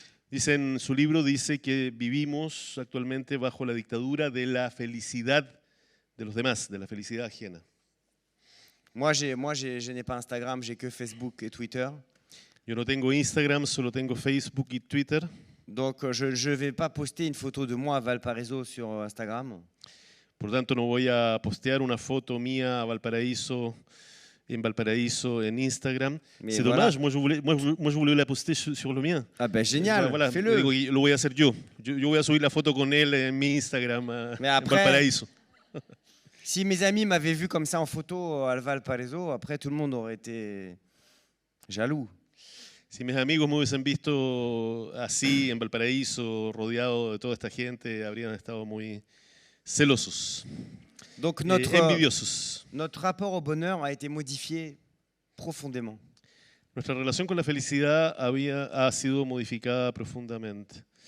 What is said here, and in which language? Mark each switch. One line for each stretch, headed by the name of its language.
Spanish: Dice en su libro, dice que vivimos actualmente bajo la dictadura de la felicidad de los demás, de la felicidad ajena.
French: Je n'ai pas Instagram, j'ai que Facebook et Twitter.
Spanish: Yo no tengo Instagram, solo tengo Facebook y Twitter.
French: Donc je ne vais pas poster une photo de moi à Valparaiso sur Instagram.
Spanish: Por tanto, no voy a postear una foto mía a Valparaíso, en Instagram.
French: C'est dommage, moi je voulais la poster sur le mien. Ah ben génial, voilà, fais-le.
Spanish: Digo, lo voy a hacer yo. Yo voy a subir la foto con él en mi Instagram
French: Mais en après, Valparaíso. Si mes amis m'avaient vu comme ça en photo à Valparaiso, après tout le monde aurait été jaloux.
Spanish: Si mis amigos me hubiesen visto así en Valparaíso, rodeado de toda esta gente, habrían estado muy celosos,
French: Donc
Spanish: envidiosos.
French: Notre rapport au bonheur a été modifié profondément.
Spanish: Nuestra relación con la felicidad ha sido modificada profundamente.